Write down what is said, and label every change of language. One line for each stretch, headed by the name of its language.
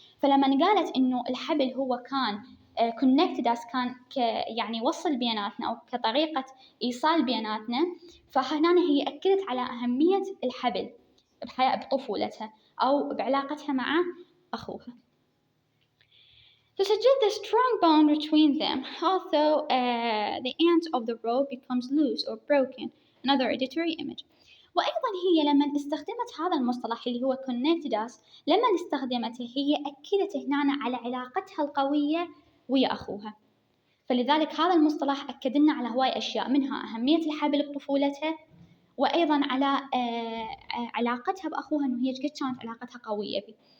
Arabic: فلما قالت إنه الحبل هو كان
English: connected us،
Arabic: كان يعني وصل بيناتنا أو كطريقة إيصال بيناتنا، فهنا هي أكدت على أهمية الحبل بطفولتها أو بعلاقتها مع أخوها.
English: To suggest the strong bond between them, although the ends of the rope becomes loose or broken, another editory image.
Arabic: وأيضا هي لما استخدمت هذا المصطلح اللي هو
English: connected us،
Arabic: لما استخدمته هي أكدت هنا على علاقتها القوية ويا أخوها. فلذلك هذا المصطلح أكد لنا على هواي أشياء، منها أهمية الحبل بطفولتها، وأيضا على علاقتها بأخوها، إنه هي قد كانت علاقتها قوية به.